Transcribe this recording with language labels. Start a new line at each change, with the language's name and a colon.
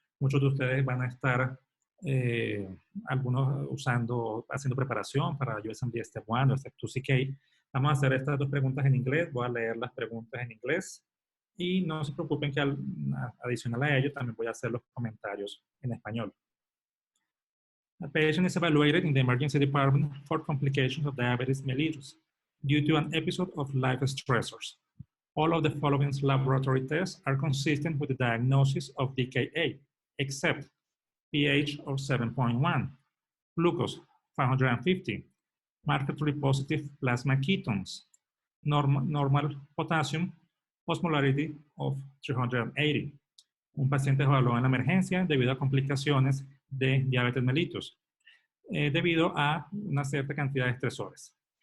Spanish: Muchos de ustedes van a estar, algunos haciendo preparación para USMLE Step 1 o Step 2 CK. Vamos a hacer estas dos preguntas en inglés. Voy a leer las preguntas en inglés. Y no se preocupen que adicional a ello también voy a hacer los comentarios en español.
English: A patient is evaluated in the emergency department for complications of diabetes mellitus due to an episode of life stressors. All of the following laboratory tests are consistent with the diagnosis of DKA, except pH of 7.1, glucose 550, markedly positive plasma ketones, normal potassium, osmolarity of 380.
Spanish: Un paciente evaluado en la emergencia debido a complicaciones de diabetes mellitus, debido a una cierta cantidad de estresores.